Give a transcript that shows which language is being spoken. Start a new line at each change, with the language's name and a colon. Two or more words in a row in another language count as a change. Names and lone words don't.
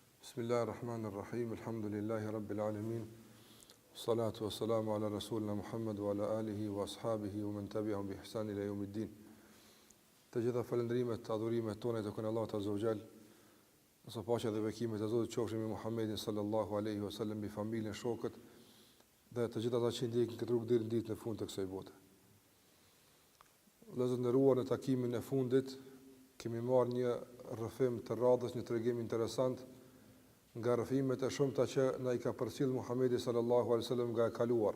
Arabic: بسم الله الرحمن الرحيم. الحمد لله رب العالمين. الصلاة والسلام على رسولنا محمد وعلى آله وأصحابه ومن تبعهم بإحسان إلى يوم الدين.
Albanian: Të gjitha falëndrimet, adhurimet tona të kënë Allahu
Arabic: عز وجل.
Albanian: Nëse paqja dhe bekimet e Zotit qofshin me Muhammedin
Arabic: صلى الله عليه وسلم,
Albanian: me familjen, shokët dhe të gjitha ata që ndjekin këtë rrugë deri në ditën e fundit të kësaj bote. Vëllezër të nderuar, në takimin e fundit kemi marrë një rrëfim të radhës, një tregim interesant nga rrëfimet e shumta që na i ka përcjell Muhamedi
Arabic: صلى الله عليه وسلم
Albanian: nga e kaluara.